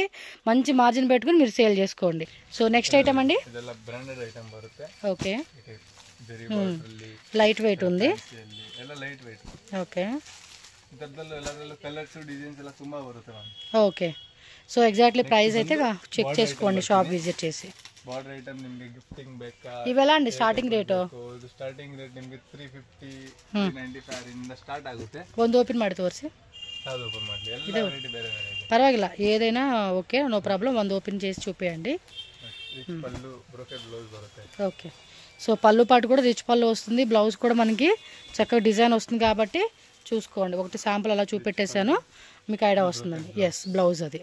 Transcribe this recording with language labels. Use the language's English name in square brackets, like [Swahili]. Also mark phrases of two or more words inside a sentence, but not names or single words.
[Telugu] మంచి మార్జిన్ పెట్టుకుని మీరు సేల్ చేసుకోండి. [English] so next item [Telugu] అండి, [English] okay light weight [Telugu] ఉంది. [English] okay okay so exactly price [Telugu] అయితే చెక్ చేసుకోండి [English] shop visit [Telugu] చేసి. [English] border item [Kannada] ನಿಮಗೆ ಗಿಫ್ಟಿಂಗ್ ಬೇಕಾ? ಇವೆಲ್ಲ ಅಂడి [English] starting rate? [Kannada] ಇದು [English] starting rate [Kannada] ನಿಮಗೆ 350 395 ಇಂದ ಸ್ಟಾರ್ಟ್ ಆಗುತ್ತೆ. ಒಂದು ಓಪನ್ ಮಾಡಿ ತೋರಿಸಿ. ಯಾವುದು ಓಪನ್ ಮಾಡಲಿ? ಎಲ್ಲ ವೆರೈಟಿ ಬೇರೆ ಬೇರೆ ಇದೆ, [Telugu] పర్వాలేదు ఏదైనా ఓకే, [English] no problem. [Telugu] ಒಂದು ఓపెన్ చేసి చూపియండి. [Kannada] రిచ్ పల్లు [English] brocade blouse [Kannada] బರುತ್ತೆ. [Telugu] ఓకే సో పళ్ళు పాటు కూడా రిచ్ పళ్ళు వస్తుంది, బ్లౌజ్ కూడా మనకి చక్కగా డిజైన్ వస్తుంది కాబట్టి చూసుకోండి. ఒకటి శాంపుల్ అలా చూపెట్టేశాను, మీకు ఐడియా వస్తుందండి. [English] yes blouse అది.